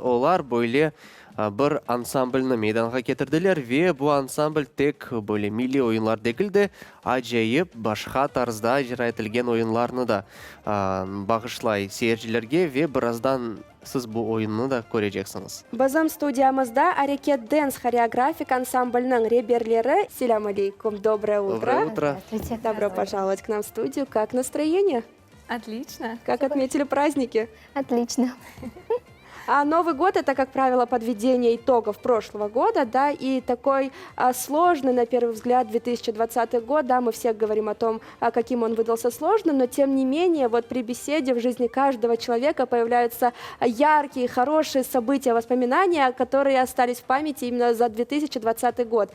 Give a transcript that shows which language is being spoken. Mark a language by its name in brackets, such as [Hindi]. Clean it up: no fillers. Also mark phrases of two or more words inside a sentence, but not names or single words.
[Crimean Tatar] Onlar böyle bir ansamblni meydana getirdiler ve bu ansambl tek böyle milli oyunlar değildi. Acayip başka tarzda icra etilgen oyunlarını da bağışlay seyircilerge ve birazdan siz bu oyununu da göreceksiniz. Bizim stüdyamızda Hareket Dance хореографик ансамбльның реберлері. [Arabic] سلام عليكم, [Russian] доброе утро. Доброе утро. Здравствуйте. Добро пожаловать к нам в студию. Как настроение? Отлично. Как отметили праздники? Отлично. А Новый год — это, как правило, подведение итогов прошлого года, да, и такой сложный, на первый взгляд, 2020 год, да, мы все говорим о том, каким он выдался сложным, но тем не менее, вот при беседе в жизни каждого человека появляются яркие, хорошие события, воспоминания, которые остались в памяти именно за 2020 год.